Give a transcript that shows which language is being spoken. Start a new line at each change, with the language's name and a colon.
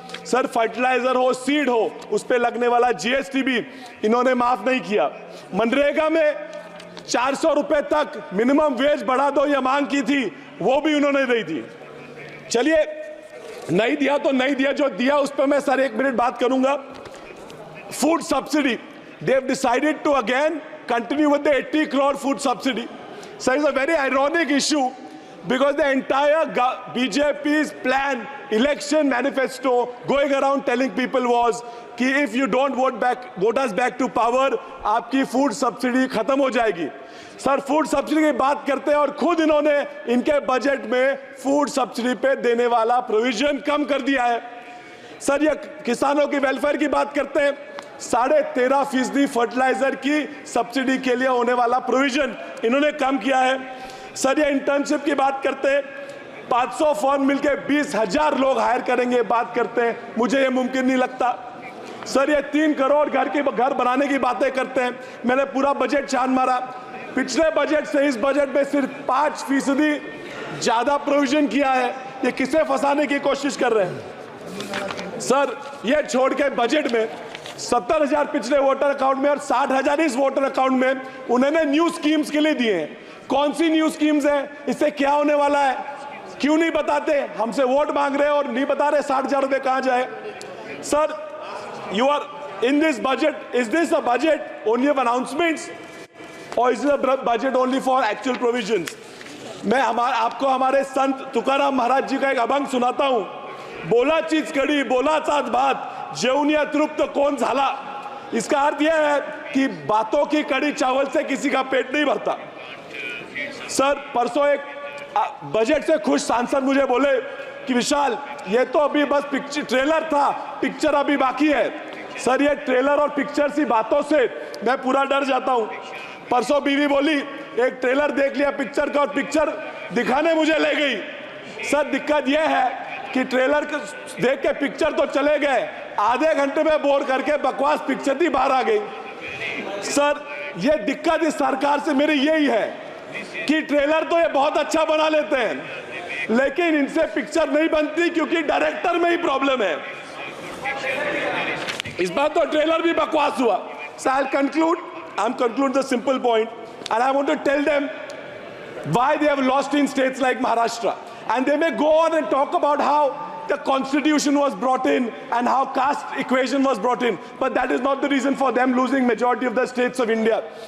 Hindi: Sir, fertiliser हो, seed हो, उस पे लगने वाला GST भी इन्होंने माफ नहीं किया। मनरेगा में 400 रुपए तक मिनिमम वेज बढ़ा दो, यह मांग की थी, वो भी उन्होंने नहीं दी। चलिए, नहीं दिया तो नहीं दिया, जो दिया उस पर मैं सर 1 मिनट बात करूंगा।
English: Food subsidy, they have decided to again continue with the 80 crore food subsidy. So it's a very ironic issue because the entire BJP's plan, election manifesto going around telling people was कि if you don't vote us back to power,
Hindi: आपकी food subsidy खत्म हो जाएगी। Sir, food subsidy की बात करते हैं और खुद इन्होंने इनके बजट में फूड सब्सिडी पे देने वाला प्रोविजन कम कर दिया है। सर, ये किसानों की वेलफेयर की बात करते हैं, 13.5% फर्टिलाइजर की सब्सिडी के लिए होने वाला प्रोविजन इन्होंने कम किया है। सर ये इंटर्नशिप की बात करते हैं, 500 फर्म मिलकर 20,000 लोग हायर करेंगे बात करते हैं, मुझे ये मुमकिन नहीं लगता। सर ये 3 करोड़ घर बनाने की बातें करते हैं, मैंने पूरा बजट छान मारा, पिछले बजट से इस बजट में सिर्फ 5% ज्यादा प्रोविजन किया है। ये किसे फंसाने की कोशिश कर रहे हैं? सर ये छोड़ के बजट में 70,000 पिछले वोटर अकाउंट में और 60,000 इस वोटर अकाउंट में उन्होंने न्यू स्कीम्स के लिए दिए हैं। कौन सी न्यू स्कीम्स हैं, इससे क्या होने वाला है, क्यों नहीं बताते? हमसे वोट मांग रहे हैं और नहीं बता रहे 60,000 रुपए कहां जाए।
English: Sir you are in this budget, is this a budget only of announcements or is it a budget only for actual provisions?
Hindi: मैं आपको हमारे संत तुकाराम महाराज जी का एक अभंग सुनाता हूं,
Marathi: बोला चीज कड़ी बोला साथ बात जेवनिया तृप्त कौन झाला।
Hindi: इसका अर्थ यह है कि बातों की कड़ी चावल से किसी का पेट नहीं भरता। सर परसों एक बजट से खुश सांसद मुझे बोले कि विशाल ये तो अभी बस ट्रेलर था, पिक्चर अभी बाकी है। सर ये ट्रेलर और पिक्चर सी बातों से मैं पूरा डर जाता हूं। परसों बीवी बोली एक ट्रेलर देख लिया पिक्चर का और पिक्चर दिखाने मुझे ले गई। सर दिक्कत यह है कि ट्रेलर देख के पिक्चर तो चले गए, आधे घंटे में बोर करके बकवास पिक्चर ही बाहर आ गई। सर ये दिक्कत इस सरकार से मेरी यही है कि ट्रेलर तो ये बहुत अच्छा बना लेते हैं लेकिन इनसे पिक्चर नहीं बनती क्योंकि डायरेक्टर में ही प्रॉब्लम है। इस बार तो ट्रेलर भी बकवास हुआ।
English: So I'll conclude the simple point and I want to tell them why they have lost in states like Maharashtra, and they may go on and talk about how the constitution was brought in and how caste equation was brought in, but that is not the reason for them losing majority of the states of India.